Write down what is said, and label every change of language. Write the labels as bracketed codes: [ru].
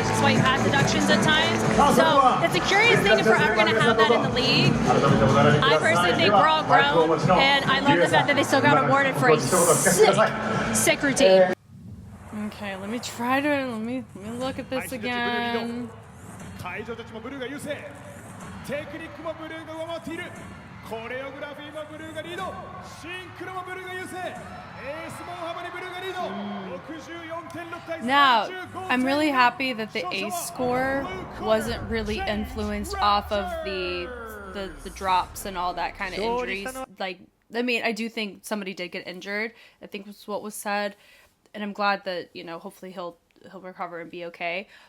[en] That's why you have deductions at times. So it's a curious thing if we're ever going to have that in the league. I personally think we're all grown, and I love the fact that they still got awarded for a sick routine. Okay, let me try to, let me look at this again. [ja] 会場たちもブルーが優勢、テクニックもブルーが上回っている、コレオグラフィーもブルーがリード、シンクロもブルーが優勢、エースも大幅にブルーがリード、64.6対 [en] Now, I'm really happy that the ace score wasn't really influenced off of the drops and all that kind of injuries. Like, I mean, I do think somebody did get injured, I think was what was said, and I'm glad that, you know, hopefully he'll recover and be okay.